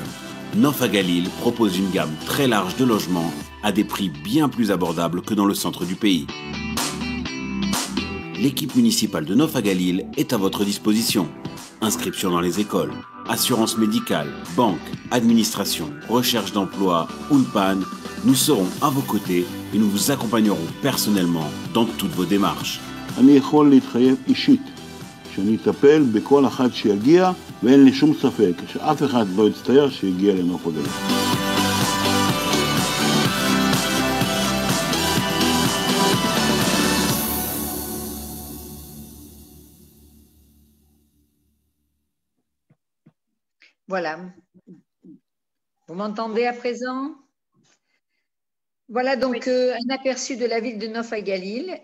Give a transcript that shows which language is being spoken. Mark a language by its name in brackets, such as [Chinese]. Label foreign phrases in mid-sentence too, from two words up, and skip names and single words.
[French] Nof HaGalil propose une gamme très large de logements à des prix bien plus abordables que dans le centre du pays. l'équipe municipale de Nof Hagalil est à votre disposition. Inscription dans les écoles, assurance médicale, banque, administration, recherche d'emploi, Ulpan, nous serons à vos côtés et nous vous accompagnerons personnellement dans toutes vos démarches. [Hebrew] אני יכול להתחייב אישית שאני אטפל בכל אחד שיגיע, ואין לי שום ספק שאף אחד לא יצטער שיגיע לנוף הגליל. [French] Voilà. Vous m'entendez à présent? Voilà donc un aperçu de la ville de Nof Hagalil.